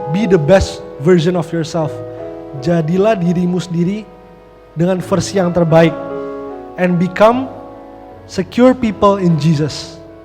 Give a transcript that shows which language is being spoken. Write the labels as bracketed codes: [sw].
[en] Be the best version of yourself. [id] Jadilah dirimu sendiri dengan versi yang terbaik. [en] And become secure people in Jesus.